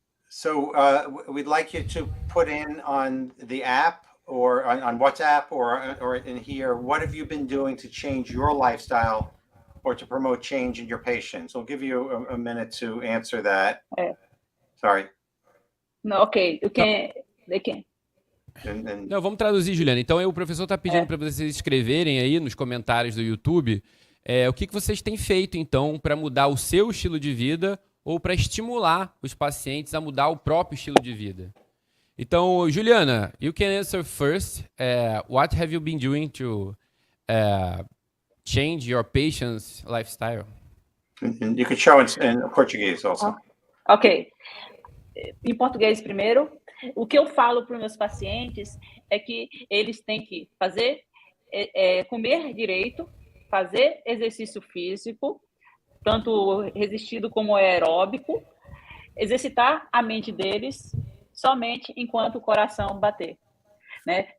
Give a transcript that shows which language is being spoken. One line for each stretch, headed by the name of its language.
English: So we'd like you to put in on the app or on WhatsApp or in here, what have you been doing to change your lifestyle or to promote change in your patients? We'll give you a minute to answer that. Sorry. No, okay, you can. They can.
Portuguese: Não, vamos traduzir, Juliana. Então, o professor está pedindo para vocês escreverem aí nos comentários do YouTube o que vocês têm feito, então, para mudar o seu estilo de vida ou para estimular os pacientes a mudar o próprio estilo de vida.
English: Então, Juliana, you can answer first. What have you been doing to change your patient's lifestyle? And you can show it in Portuguese also.
Portuguese: Ok. Em português primeiro. O que eu falo para os meus pacientes é que eles têm que fazer, comer direito, fazer exercício físico, tanto resistido como aeróbico, exercitar a mente deles somente enquanto o coração bater, né?